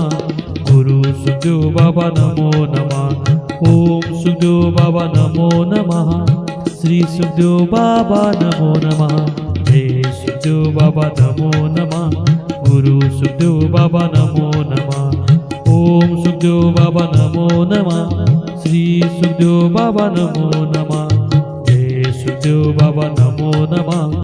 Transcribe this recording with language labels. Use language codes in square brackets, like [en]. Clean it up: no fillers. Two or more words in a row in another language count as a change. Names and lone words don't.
[sa] गुरु सुखदेव बाबा नमो नमः। ओम सुखदेव बाबा नमो नमः। श्री सुखदेव बाबा नमो नमः। जय सुखदेव बाबा नमो नमः। गुरु सुखदेव बाबा नमो नमः। ઓમ સુખદેવ બાબા નમો નમઃ. શ્રી સુખદેવ બાબા નમો નમઃ. જય સુખદેવ બાબા નમો નમઃ.